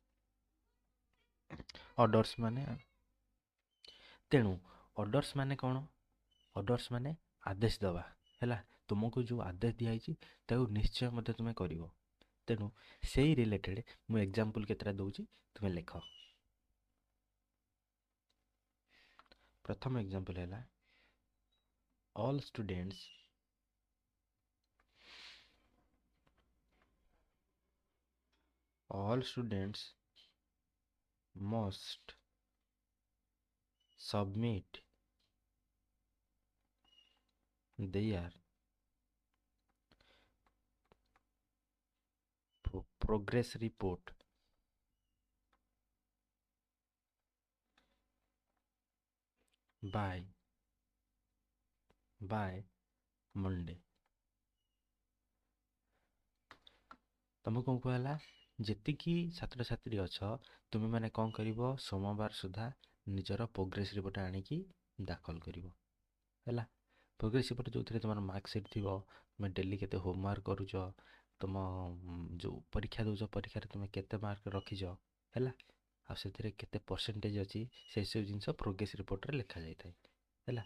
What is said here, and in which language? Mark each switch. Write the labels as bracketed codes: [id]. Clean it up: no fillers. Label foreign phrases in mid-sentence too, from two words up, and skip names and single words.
[or] ଅର୍ଡର୍ସ ମାନେ ତେଣୁ ଅର୍ଡର୍ସ ମାନେ କ'ଣ? ଅର୍ଡର୍ସ ମାନେ ଆଦେଶ ଦେବା ହେଲା। ତୁମକୁ ଯେଉଁ ଆଦେଶ ଦିଆହେଇଛି ତାକୁ ନିଶ୍ଚୟ ମଧ୍ୟ ତୁମେ କରିବ। ତେଣୁ ସେଇ ରିଲେଟେଡ୍ ମୁଁ ଏକ୍ସାମ୍ପଲ୍ କେତେଟା ଦେଉଛି, ତୁମେ ଲେଖ। ପ୍ରଥମ ଏକ୍ସାମ୍ପଲ୍ ହେଲା all [en] students must submit their progress report by Monday। [or] ତମକୁ କ'ଣ କୁହାହେଲା? ଯେତିକି ଛାତ୍ରଛାତ୍ରୀ ଅଛ ତୁମେ ମାନେ କ'ଣ କରିବ? ସୋମବାର ସୁଦ୍ଧା ନିଜର [en] progress report [or] ଆଣିକି ଦାଖଲ କରିବ ହେଲା। [en] progress report [or] ଯେଉଁଥିରେ ତୁମର ମାର୍କସିଟ୍ ଥିବ, ତୁମେ ଡେଲି କେତେ ହୋମୱାର୍କ କରୁଛ, ତୁମ ଯେଉଁ ପରୀକ୍ଷା ଦେଉଛ ପରୀକ୍ଷାରେ ତୁମେ କେତେ ମାର୍କ ରଖିଛ ହେଲା, ଆଉ ସେଥିରେ କେତେ ପରସେଣ୍ଟେଜ୍ ଅଛି, ସେସବୁ ଜିନିଷ [en] progress report [or] ଲେଖାଯାଇଥାଏ ହେଲା।